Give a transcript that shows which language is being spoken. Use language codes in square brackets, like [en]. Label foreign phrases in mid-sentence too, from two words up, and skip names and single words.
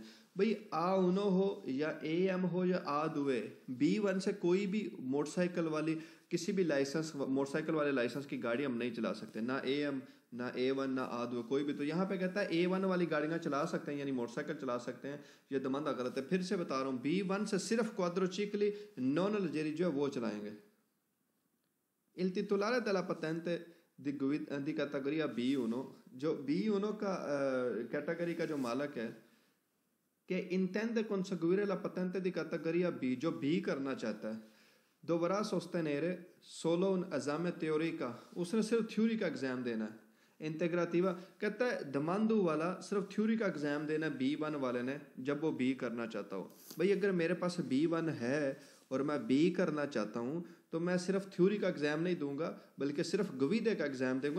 [ur] بھائی A1 ہو یا AM ہو یا A2، B1 سے کوئی بھی موٹرسائیکل والی کسی بھی لائسنس موٹرسائیکل والے لائسنس کی گاڑی ہم نہیں چلا سکتے، نہ AM نہ A1 نہ A2 کوئی بھی. تو یہاں پے کہتا ہے A1 والی گاڑیاں چلا سکتے ہیں یعنی موٹرسائیکل چلا سکتے ہیں، یہ دمندا غلط ہے. پھر سے بتا رہا ہوں B1 سے صرف کواڈروچکلی نان لگژری جو ہے وہ چلائیں گے. [it] Il titolare della patente di categoria B1 [ur] جو B1 کا کیٹیگری کا جو مالک ہے کہ [it] intende conseguire la patente di categoria B [ur] جو B کرنا چاہتا ہے [it] dovrà sostenere solo un esame teorica, [ur] اس نے صرف تھیوری کا ایگزام دینا ہے. انٹیگراٹیوا کہتا ہے دماندو والا صرف تھیوری کا ایگزام دینا ہے B1 والے نے جب وہ B کرنا چاہتا ہو. بھائی اگر میرے پاس B1 ہے اور میں B کرنا چاہتا ہوں تو میں صرف تھیوری کا ایگزام نہیں دوں گا بلکہ صرف گویدے کا ایگزام دوں گا.